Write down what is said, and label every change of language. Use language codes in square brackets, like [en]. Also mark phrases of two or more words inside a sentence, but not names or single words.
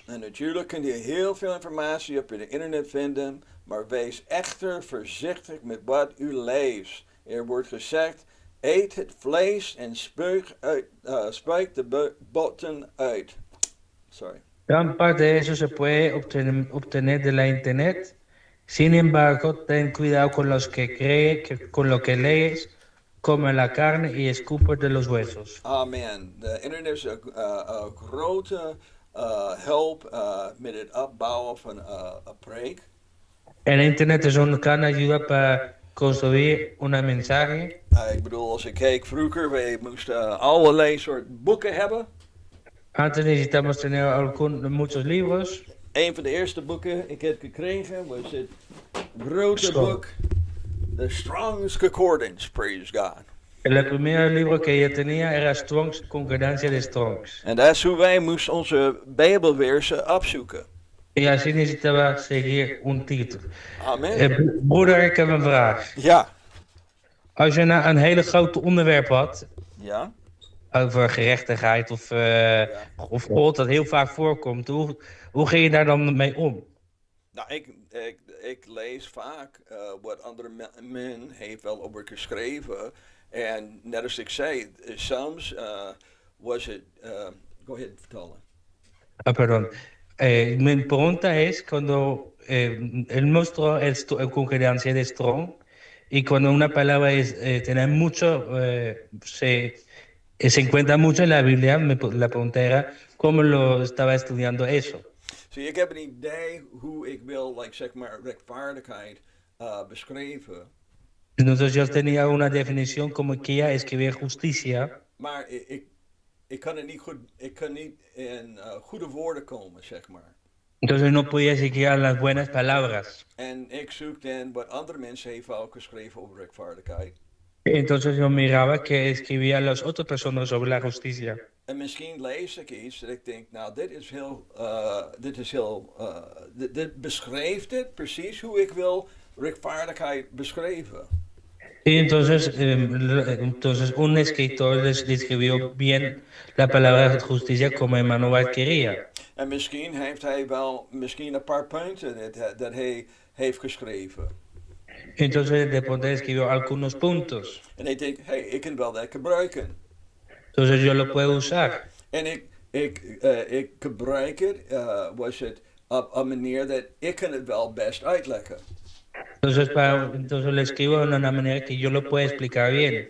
[nl] En natuurlijk kun je heel veel informatie op het internet vinden, maar wees echter voorzichtig met wat u leest. Er wordt gezegd, eet het vlees en spuik de botten uit. [en] Sorry. [es] Gran parte de eso se puede obtener de la internet. Sin embargo, ten cuidado con con lo que lees, come la carne y escupe de los huesos. Amen. [nl] De internet is een grote hulp met het opbouwen van een preek. [es] El internet es una gran ayuda para construir un mensaje. [nl] Ik bedoel, als ik keek vroeger, wij moesten allerlei soort boeken hebben. [es] Antes necesitamos tener muchos libros. [nl] Een van de eerste boeken ik heb gekregen was het grote Strong. boek, [en] The Strong's Concordance, praise God. [es] El primer libro que yo tenía era Strong's Concordancia de Strong's. [nl] En dat is hoe wij moesten onze Bijbelversen opzoeken. [es] Y así necesitaba seguir un título. Amen. [nl] Broeder, ik heb een vraag. Ja. Als je nou een hele grote onderwerp had, Ja. over gerechtigheid of God, dat heel vaak voorkomt, hoe ging je daar dan mee om? Nou, ik lees vaak wat andere men heeft wel over geschreven. En net als ik zei, soms was het... [en] go ahead, vertellen. [es] Perdón. Mi pregunta es cuando él mostró el concordancia de Strong y cuando una palabra tiene mucho, se encuentra mucho en la Biblia, la pregunta era cómo lo estaba estudiando eso. [nl] Zie, ik heb een idee hoe ik wil, zeg maar, rechtvaardigheid beschrijven. [es] Entonces yo tenía una definición como que ella escribir justicia. [nl] Maar ik kan het niet goed, ik kan niet in goede woorden komen, zeg maar. [es] Entonces no podía seguir a las buenas palabras. [nl] En ik zoek dan wat andere mensen heeft ook geschreven over rechtvaardigheid. [es] Entonces yo miraba que escribía las otras personas sobre la justicia. [nl] En misschien lees ik iets dat ik denk, nou, dit beschrijft het precies hoe ik wil rechtvaardigheid beschrijven. [es] Y entonces un escritor describió bien la palabra justicia como Emmanuel quería. [nl] En misschien heeft hij wel een paar punten dat hij heeft geschreven. [es] Entonces de pronto escribió algunos puntos. [nl] En ik denk, hey, ik kan wel dat gebruiken. [es] Entonces yo lo puedo usar. [nl] En ik gebruik het, was het op een manier dat ik het wel best uitleggen. [es] Entonces lo escribo de una manera que yo lo pueda explicar bien.